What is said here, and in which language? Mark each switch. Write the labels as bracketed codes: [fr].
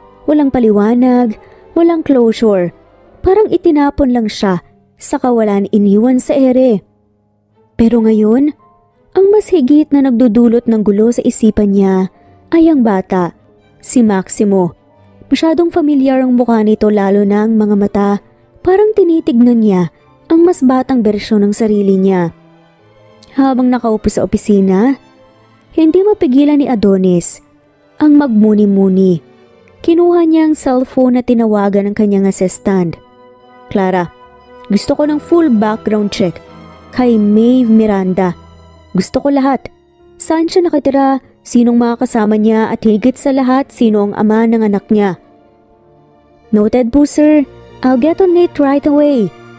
[tl] Walang paliwanag, walang closure. Parang itinapon lang siya sa kawalan iniwan sa ere. Pero ngayon, ang mas higit na nagdudulot ng gulo sa isipan niya ay ang bata, si Maximo. Masyadong familiar ang mukha nito lalo na ang mga mata. Parang tinitignan niya ang mas batang bersyon ng sarili niya. Habang nakaupo sa opisina, hindi mapigilan ni Adonis ang magmuni-muni. Kinuha niya ang cellphone na tinawagan ng kanyang assistant. Clara, gusto ko ng full background check kay Maeve Miranda. Gusto ko lahat. Saan siya nakatira, sinong mga kasama niya at higit sa lahat sino ang ama ng anak niya. [en] Noted po sir, I'll get on it right away.